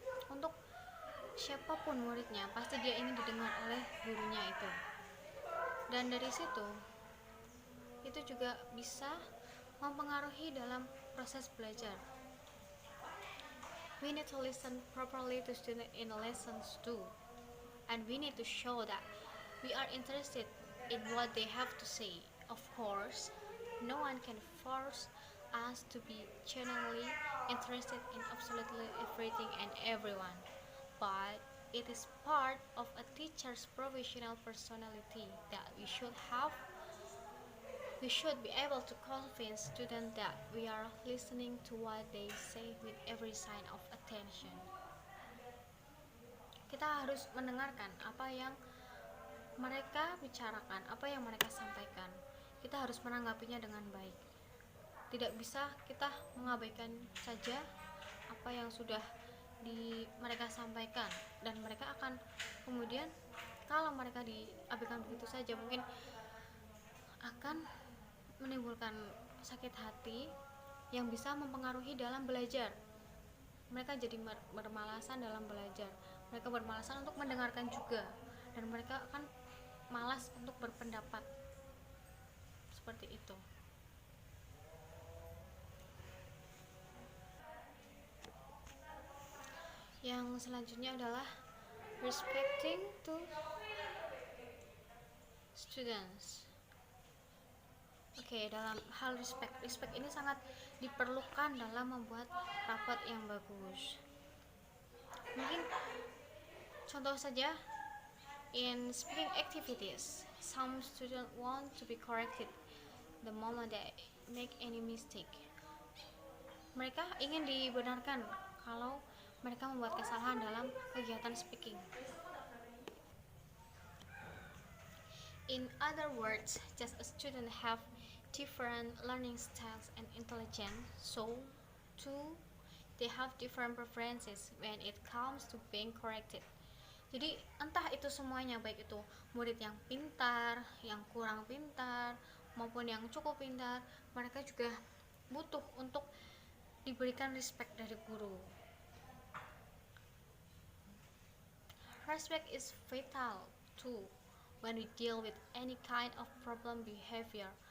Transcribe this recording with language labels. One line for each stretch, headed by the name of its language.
Indonesian: Untuk siapapun muridnya, pasti dia ingin didengar oleh gurunya itu. Dan dari situ, itu juga bisa mempengaruhi dalam proses belajar.
English: We need to listen properly to students in lessons too, and we need to show that we are interested in what they have to say. Of course, no one can force us to be genuinely interested in absolutely everything and everyone, but it is part of a teacher's professional personality that we should be able to convince students that we are listening to what they say with every sign of attention.
Indonesian: Kita harus mendengarkan apa yang mereka bicarakan, apa yang mereka sampaikan. Kita harus menanggapinya dengan baik. Tidak bisa kita mengabaikan saja apa yang sudah mereka sampaikan, dan mereka akan kemudian, kalau mereka diabaikan begitu saja, mungkin akan menimbulkan sakit hati yang bisa mempengaruhi dalam belajar. Mereka jadi bermalasan dalam belajar, mereka bermalasan untuk mendengarkan juga, dan mereka akan malas untuk berpendapat. Seperti itu. Yang selanjutnya adalah
English: respecting to students.
Indonesian: Oke, dalam hal respect ini sangat diperlukan dalam membuat rapat yang bagus. Mungkin contoh saja,
English: in speaking activities, some students want to be corrected the moment they make any mistake.
Indonesian: Mereka ingin dibenarkan kalau mereka membuat kesalahan dalam kegiatan speaking.
English: In other words, just as students have different learning styles and intelligence, so too they have different preferences when it comes to being corrected.
Indonesian: Jadi entah itu semuanya, baik itu murid yang pintar, yang kurang pintar, maupun yang cukup pintar, mereka juga butuh untuk diberikan respect dari guru.
English: Respect is vital too when we deal with any kind of problem behavior.